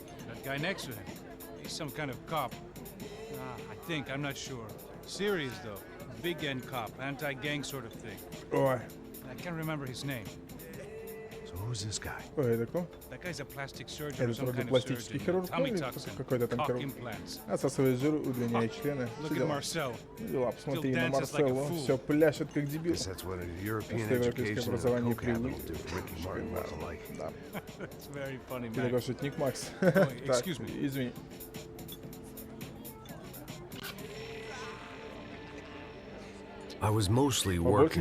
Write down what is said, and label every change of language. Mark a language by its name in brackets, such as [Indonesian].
[English] That guy next to him, he's some kind of cop. I think, I'm not sure. Serious though. Big end cop, anti-gang sort of thing. [Russian] Ой. [English] I can't remember his name. So who's this guy? [Russian] Ой, это кто? [English] That guy's a plastic surgeon or some [Russian] Это [English] kind of [Russian] пластический хирург, [English] surgeon. [Russian] или какой-то там хирург. [English] Implants. [Russian] Отсасывает жир, удлиняет члены. [English] Look at Marcel. [Russian] Дела, посмотри на Марселу, все пляшет как дебил. [English] Guess that's what a European [Russian] Европейское [English] education and a [Russian] образование [English] coke habit will [Russian] привык. [English] do to Ricky Martin look-alike. [Russian] Да. [English] It's very funny, [Russian] Ты [English] man. [Russian] такой шутник, Макс. Ой, Так, [English] excuse me. [Russian] извини. [English] I was mostly [Russian] По большей